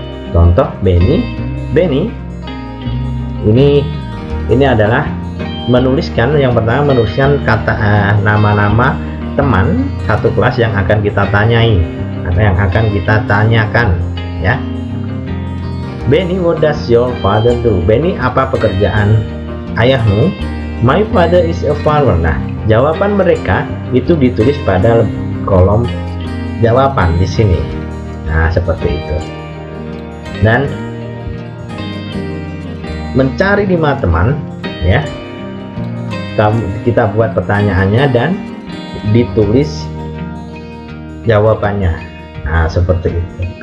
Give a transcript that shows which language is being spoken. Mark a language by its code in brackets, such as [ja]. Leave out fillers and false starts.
[id] Contoh, Benny, ini adalah menuliskan, yang pertama menuliskan kata nama-nama teman satu kelas yang akan kita tanyai atau yang akan kita tanyakan, ya. [en] Benny, what does your father do? [id] Benny, apa pekerjaan ayahmu? [en] My father is a farmer. [id] Nah, jawaban mereka itu ditulis pada kolom jawaban di sini. Nah, seperti itu. Dan mencari 5 teman, ya, kita buat pertanyaannya dan ditulis jawabannya. Nah, seperti itu.